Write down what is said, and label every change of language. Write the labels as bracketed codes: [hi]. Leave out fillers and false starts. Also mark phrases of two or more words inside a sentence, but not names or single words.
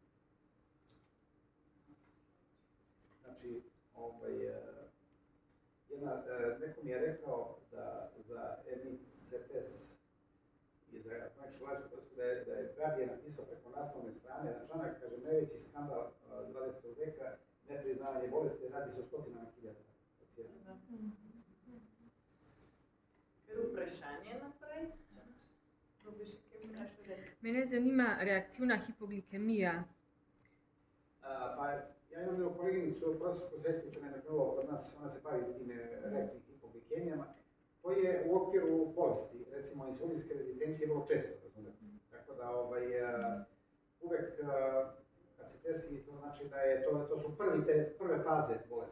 [sr] Znači, neko mi je rekao da za MICFS i za kroničnu lajsku bolest da je Guardian napisao preko naslovne strane na članak, kaže, najveći skandal 20. veka, nepriznavanje bolesti, radi se o stotinama hiljada pacijenata. [sl] Ker vprašanje naprej? [sr] Mene zanima reaktivna hipoglikemija. Pa ja imam jednu koleginicu, profesor Kozretković, ona je endokrinolog kod nas, ona se bavi tim reaktivnim hipoglikemijama. To je u okviru bolesti, recimo insulinske rezistencije vrlo često, razumete. Tako da uvek kad se desi, to znači da je to su prve faze bolesti.